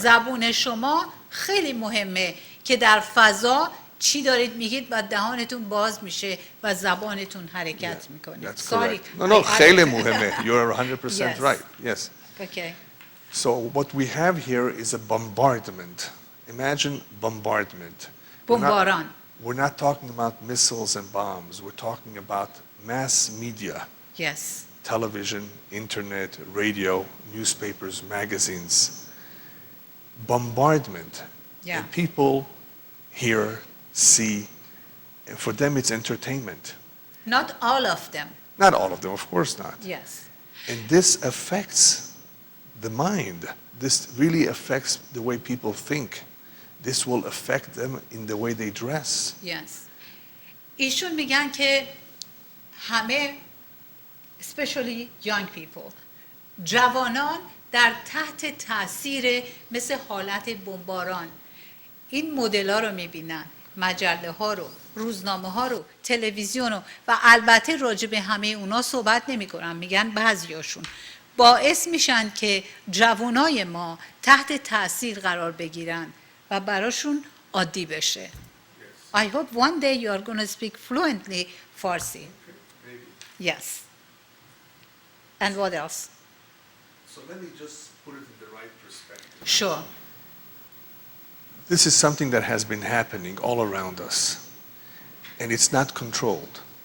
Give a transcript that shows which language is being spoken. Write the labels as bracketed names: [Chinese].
[Persian] زبون شما خیلی مهمه که در فضا چی دارید میگید و دهانتون باز میشه و زبانتون حرکت میکنه. [English] That's correct. [Persian] No, خیلی مهمه. [English] You're 100% right. Yes. Okay. So what we have here is a bombardment. Imagine bombardment. [Persian] بمباران. [English] We're not talking about missiles and bombs. We're talking about mass media. Yes. Television, internet, radio, newspapers, magazines. Bombardment. Yeah. And people hear, see, and for them it's entertainment. Not all of them. Not all of them, of course not. Yes. And this affects the mind. This really affects the way people think. This will affect them in the way they dress. Yes. [Persian] ایشون میگن که همه [English] especially young people [Persian] جوانان در تحت تاثیر مثل حالت بمباران این مدل ها رو میبینن، مجله ها رو، روزنامه ها رو، تلویزیون رو، و البته راجع به همه اونا صحبت نمی کنن، میگن بعضیاشون باعث میشن که جوانای ما تحت تاثیر قرار بگیرن و براشون عادی بشه. [English] I hope one day you are going to speak fluently Farsi. Yes. And what else? So let me just put it in the right perspective. Sure. This is something that has been happening all around us. And it's not controlled.